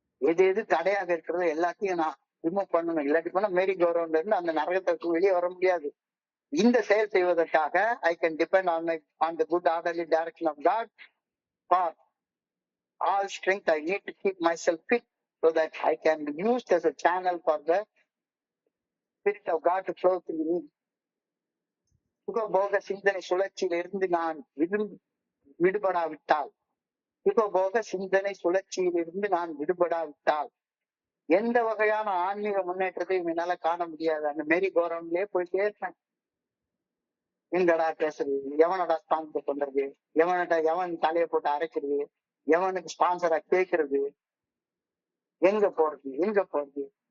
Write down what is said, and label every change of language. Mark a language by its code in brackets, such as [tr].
[ta] எது எது தடையாக இருக்கிறதோ எல்லாத்தையும் நான் ரிமூவ் பண்ணணும். இல்லாட்டி போனா மேரி கௌரவம்ல இருந்து அந்த நரகத்திற்கு வெளியே வர முடியாது. இந்த செயல் செய்வதற்காக [en] I can depend on the good orderly direction of God. For all strength I need to keep myself fit so that I can be used as a channel for the Spirit of God to flow through me. [ta] சுகபோக சிந்தனை சுழற்சியிலிருந்து நான் விடுபடாவிட்டால், சுகபோக சிந்தனை சுழற்சியிலிருந்து நான் விடுபடாவிட்டால் எந்த வகையான ஆன்மீக முன்னேற்றத்தையும் என்னால காண முடியாது. அந்த மேரி கோரம்லயே போயிட்டே இருப்பேன். எங்கடா பேசுறது, எவனடா ஸ்பான்சர் பண்றது, எவன் தலையை போட்டு அரைக்கிறது, எவனுக்கு ஸ்பான்சரா கேட்கறது, எங்க போறது.